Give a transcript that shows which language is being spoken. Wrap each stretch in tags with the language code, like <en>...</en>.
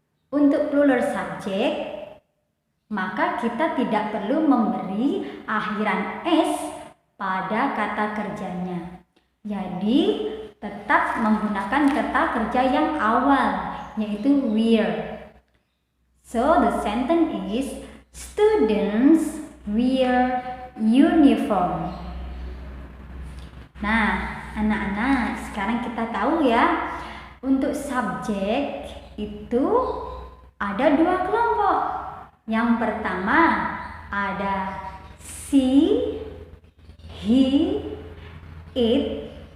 <id>Untuk plural subject, maka kita tidak perlu memberi akhiran s pada kata kerjanya. Jadi, tetap menggunakan kata kerja yang awal, yaitu wear.</id> <en>So, the sentence is students wear uniform.</en> <id>Nah, anak-anak, sekarang kita tahu ya, untuk subjek itu ada dua kelompok. Yang pertama ada she, he, it.</id>